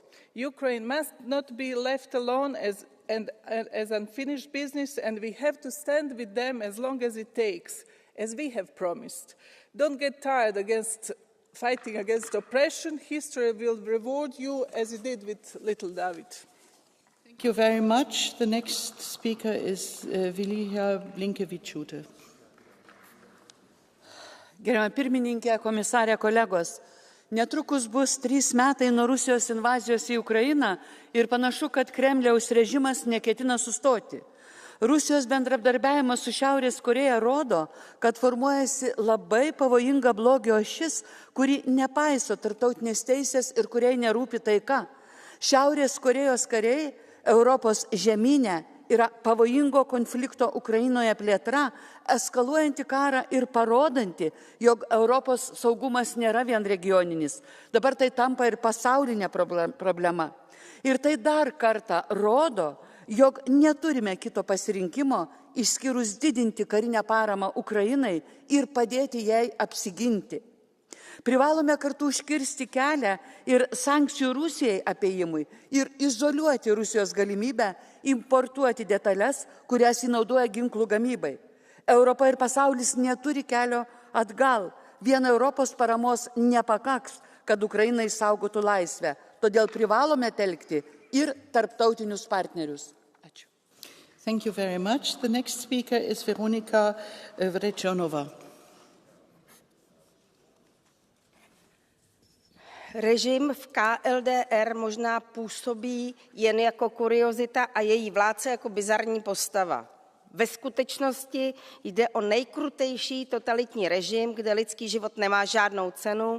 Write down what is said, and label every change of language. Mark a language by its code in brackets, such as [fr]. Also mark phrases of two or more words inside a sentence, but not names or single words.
[en] Ukraine must not be left alone as unfinished business, and we have to stand with them as long as it takes, as we have promised. Don't get tired fighting against oppression. History will reward you as it did with little David. Thank you very much. The next speaker is Vilija Blinkevičiūtė. [lt] Gerbiama pirmininkė, komisarė, kolegos, netrukus bus 3 metai nuo Rusijos invazijos į Ukrainą ir panašu, kad Kremliaus režimas neketina sustoti. Rusijos bendradarbiavimas su Šiaurės Koreja rodo, kad formuojasi labai pavojinga blogio ašis, kuri nepaiso tarptautinės teisės ir kuriai nerūpi taika. Šiaurės Korejos kariai Europos žemyne yra pavojingo konflikto Ukrainoje plėtra, eskaluojanti karą ir parodanti, jog Europos saugumas nėra vien regioninis. Dabar tai tampa ir pasaulinė problema. Ir tai dar kartą rodo, jog neturime kito pasirinkimo, išskyrus didinti karinę paramą Ukrainai ir padėti jai apsiginti. Privalome kartu užkirsti kelią ir sankcijų Rusijai apėjimui ir izoliuoti Rusijos galimybę importuoti detalės, kurias įnaudoja ginklų gamybai. Europa ir pasaulis neturi kelio atgal. Vien Europos paramos nepakaks, kad Ukraina išsaugotų laisvę. Todėl privalome telkti ir tarptautinius partnerius. Ačiū. [en] Thank you very much. The next speaker is Veronika Vrecionova. [cs] Režim v KLDR možná působí jen jako kuriozita a její vládce jako bizarní postava. Ve skutečnosti jde o nejkrutejší totalitní režim, kde lidský život nemá žádnou cenu.